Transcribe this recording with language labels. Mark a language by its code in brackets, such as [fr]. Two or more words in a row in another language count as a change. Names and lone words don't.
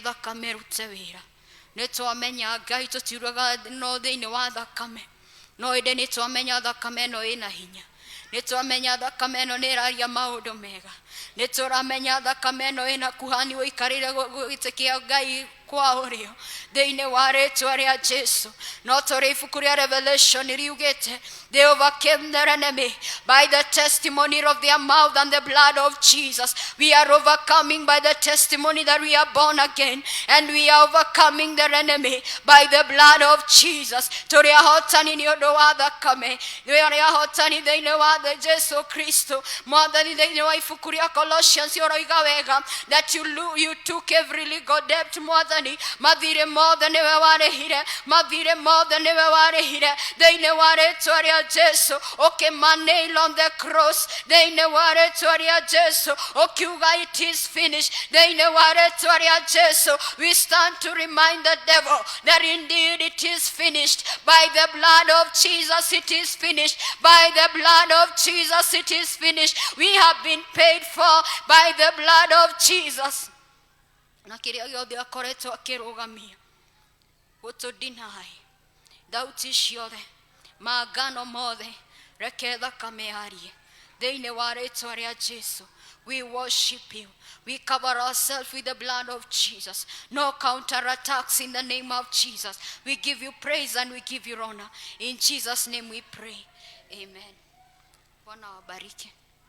[ki] Reke thakame rute wĩra, nitwamenya Ngai tutiuraga no thĩinĩ wa thakame no ĩndĩ nitwamenya thakame no ĩna hinya nitwamenya thakame no nĩraria maũndũ mega nitũramenya thakame no ĩna kuhani ũikarĩire gĩtĩ Ngai kwa ũrĩo thĩinĩ wa rĩtwa rĩa Jesu no tũrĩ ibuku rĩa Revelation riugĩte [en] they overcame their enemy by the testimony of their mouth and the blood of Jesus. We are overcoming by the testimony that we are born again, and we are overcoming their enemy by the blood of Jesus. [ki] Tũrĩ ahotani nĩ ũndũ wa thakame tũrĩ ahotani thĩinĩ wa Jesu Kristo. Mwathani thĩinĩ wa ibuku rĩa Colossians ũroiga wega [en] that you took every legal debt. [ki] Mwathani mathirĩ mothe nĩwe warĩhire mathirĩ mothe nĩwe warĩhire thĩinĩ wa rĩtwa rĩa Jesu ũkĩmanail [en] on the cross [ki] thĩinĩ wa rĩtwa rĩa Jesu ũkiuga [en] it is finished [ki] thĩinĩ wa rĩtwa rĩa Jesu. [en] We stand to remind the devil that indeed it is finished by the blood of Jesus. It is finished by the blood of Jesus. It is finished. We have been paid for by the blood of Jesus. [ki] Na kĩrĩa gĩothe akoretwo akĩrũgamia gũtũ-deny thauti ciothe maangano mothe reke thakame yarie thĩinĩ wa rĩtwa rĩa Jesu. [en] We worship you. We cover ourselves with the blood of Jesus. No counterattacks in the name of Jesus. We give you praise and we give you honor. In Jesus' name we pray. [sw] Amen. Bwana wabariki.